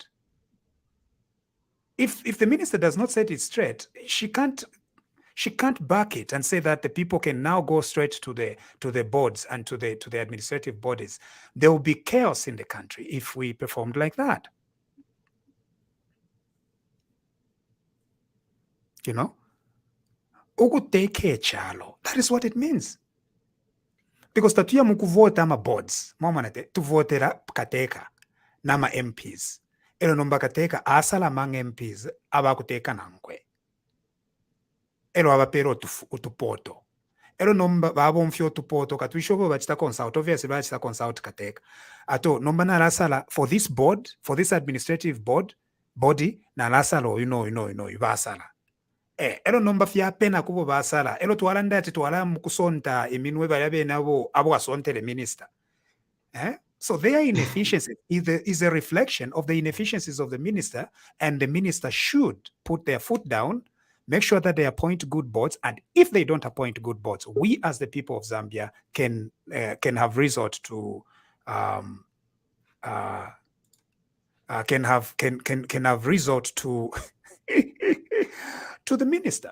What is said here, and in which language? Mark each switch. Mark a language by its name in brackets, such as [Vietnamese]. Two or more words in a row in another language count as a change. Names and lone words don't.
[English] If the minister does not set it straight, she can't back it and say that the people can now go straight to the boards and to the administrative bodies. There will be chaos in the country if we performed like that. You know? That is what it means. [Bemba] Because tatuya mukuvota ama boards, mwamanete, tuvotera kateka nama MPs. Elo nomba kateka asala mang MPs abakuteka nankwe. Elo abapero utupoto. Elo nomba babo mfyo utupoto katuishobo bachita consult, obviously bachita consult kateka. Ato nomba na lasala [English] for this board, for this administrative body, [Bemba] na lasalo, [English] you know, [Bemba] ibasala. Elo nomba fya pena kubo basala. Elo tuwala ndati tuwala mukusonta eminwe balabe nabo abo asonte le minister. [English] So their inefficiency is a reflection of the inefficiencies of the minister, and the minister should put their foot down, make sure that they appoint good boards, and if they don't appoint good boards, we as the people of Zambia can have resort to can have resort to to the minister.